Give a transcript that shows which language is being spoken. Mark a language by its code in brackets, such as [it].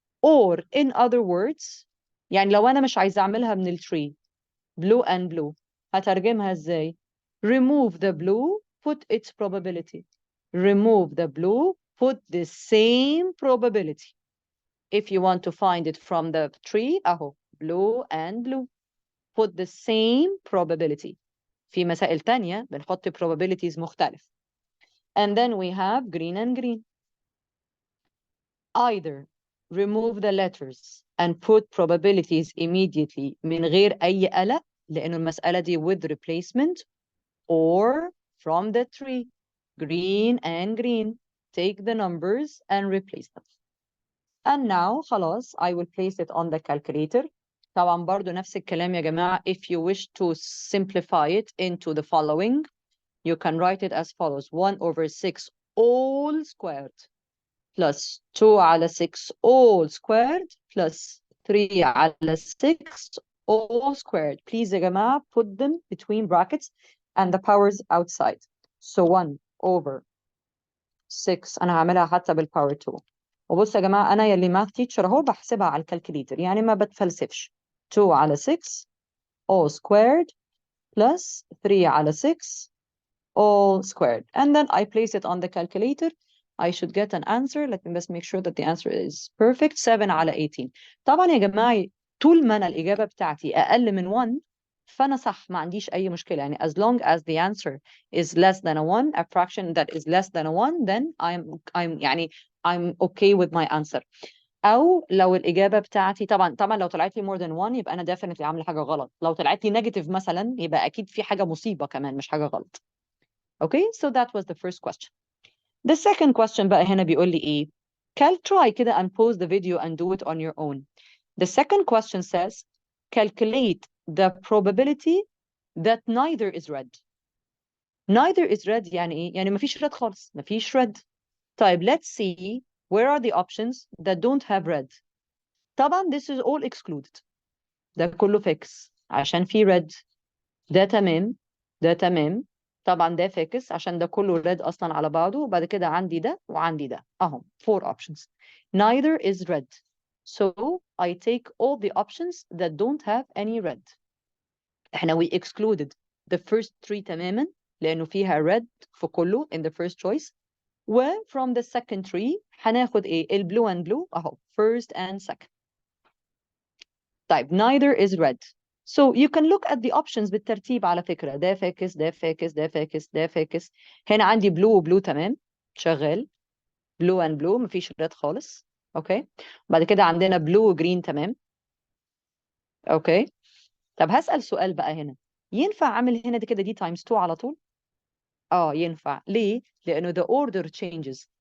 [en] Or in other words [ar] يعني لو أنا مش عايزة أعملها من التري [en] blue and blue [ar] هترجمها إزاي؟ [en] Remove the blue, put its probability. Remove the blue, put the same probability. If you want to find it from the tree [ar] أهو [en] blue and blue. Put the same probability. [ar] في مسائل تانية [en] بنحط probabilities [ar] مختلف. [en] And then we have green and green. Either remove the letters and put probabilities immediately [ar] من غير أي قلق لأنه المسألة دي [en] with replacement, or from the tree green and green take the numbers and replace them. And now [ar] خلاص [en] I will place it on the calculator. [ar] طبعا برضو نفس الكلام يا جماعة. [en] If you wish to simplify it into the following you can write it as follows 1 over 6 all squared plus 2 [ar] على [en] 6 all squared plus 3 على 6 all squared. Please [ar] يا جماعة [en] put them between brackets and the powers outside. So 1 over 6 [ar] أنا هعملها حتى بالpower [en] 2. [ar] وبصوا يا جماعة أنا يلي [en] math teacher [ar] أهو بحسبها على الكالكوليتر يعني ما بتفلسفش. [en] 2 [ar] على [en] 6 all squared plus 3 على 6 all squared. And then I place it on the calculator. I should get an answer. Let me just make sure that the answer is perfect. [ar] 7 على 18. طبعا يا جماعة طول ما أنا الإجابة بتاعتي أقل من 1 فأنا صح ما عنديش أي مشكلة يعني [en] as long as the answer is less than a 1 a fraction that is less than a 1 then I'm [ar] يعني [en] I'm okay with my answer. [ar] أو لو الإجابة بتاعتي طبعا لو طلعت لي [en] more than 1 [ar] يبقى أنا [en] definitely [ar] عاملة حاجة غلط. لو طلعت لي [en] negative [ar] مثلا يبقى أكيد في حاجة مصيبة كمان مش حاجة غلط. [en] Okay, so that was the first question. The second question [ar] بقى هنا بيقول لي إيه؟ [en] try [ar] كده [en] and pause the video and do it on your own. The second question says, calculate the probability that neither is red. Neither is red [ar] يعني إيه؟ يعني مفيش red خالص، مفيش red. طيب, [en] let's see where are the options that don't have red. [ar] طبعا [en] this is all excluded. [ar] ده كله fix عشان في red. ده تمام، ده تمام. طبعا ده فاكس عشان ده كله red أصلا على بعضه. وبعد كده عندي ده وعندي ده أهم 4 options. [en] Neither is red. So I take all the options that don't have any red. [ar] احنا [en] we excluded the first 3 [ar] تماما لأنه فيها [en] red [ar] في كله [en] in the first choice. [ar] و from the second 3 هناخد ايه؟ الblue and blue أهو [en] first and second. طيب, neither is red. So you can look at the options [ar] بالترتيب على فكرة. ده فاكس، ده فاكس، ده فاكس، ده فاكس. هنا عندي blue وبلو تمام شغال. [en] blue and blue [ar] مفيش [en] red [ar] خالص. اوكي. بعد كده عندنا blue وجرين تمام. اوكي. طب هسأل سؤال بقى هنا. ينفع اعمل هنا دي كده دي [en] times 2 [ar] على طول؟ ينفع. ليه؟ لأنه [en] the order changes.